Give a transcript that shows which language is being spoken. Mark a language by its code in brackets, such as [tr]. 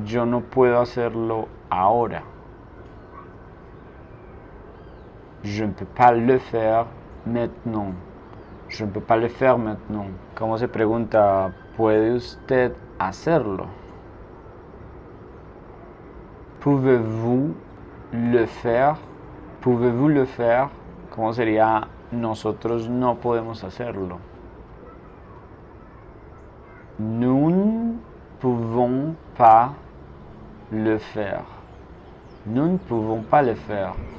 [es] Yo no puedo hacerlo ahora. [fr] Je ne peux pas le faire maintenant. Je ne peux pas le faire maintenant. [es] ¿Cómo se pregunta? ¿Puede usted hacerlo? [fr] Pouvez-vous le faire? Pouvez-vous le faire? [es] ¿Cómo sería? Nosotros no podemos hacerlo. [fr] Nous ne pouvons pas le faire. Nous ne pouvons pas le faire.